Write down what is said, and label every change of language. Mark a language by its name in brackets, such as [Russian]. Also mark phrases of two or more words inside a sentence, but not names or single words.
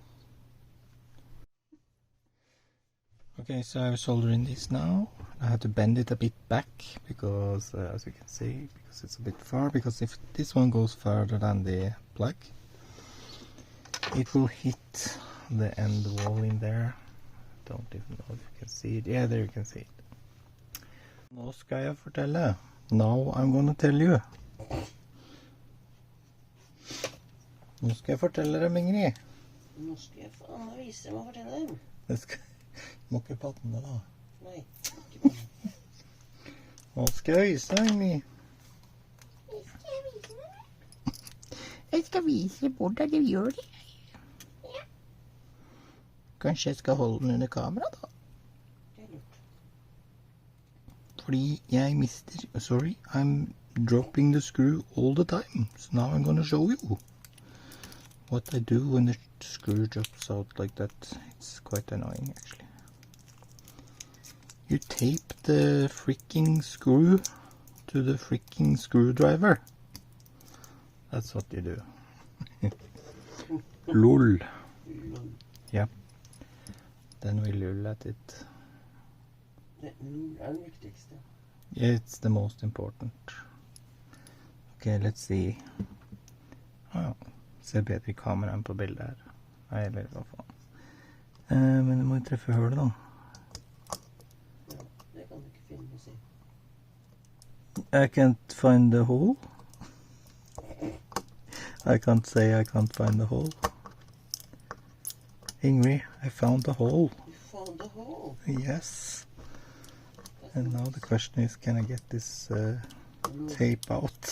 [English] Okay, so I've soldered in this now. I have to bend it a bit back because, as you can see, because it's a bit far, because if this one goes further than the plug, it will hit the end wall in there. Don't even know if you can see it. Yeah, there you can see it. [Norwegian] Nå skal jeg fortelle. [English] Now I'm gonna tell you. [Norwegian] Nå skal jeg fortelle dem, Ingrid. Nå skal jeg faen meg vise dem og fortelle dem. Må ikke patten det da. Nei, ikke bare. Nå skal jeg vise deg, Ingrid. Jeg skal vise hvordan du gjør det. Ja. Kanskje jeg skal holde den under kamera da? Det er lurt. Fordi jeg mister... [English] Sorry, I'm dropping the screw all the time. So now I'm gonna show you what I do when the screw drops out like that. It's quite annoying actually. You tape the freaking screw to the freaking screwdriver. That's what you do. Lol. Yeah. Then we lull at it. [Norwegian] Det er den viktigste. [English] Yeah, it's the most important. Okay, let's see. [Norwegian] Oh, ser bedre i kamera enn på bildet her. Nei, eller hva faen. Men du må jo treffe hølet da. Ja, det kan du ikke finne å si. [English] I can't find the hole. I can't say I can't find the hole. Ingrid, I found the hole. You found the hole. Yes. And now the question is, can I get this tape out?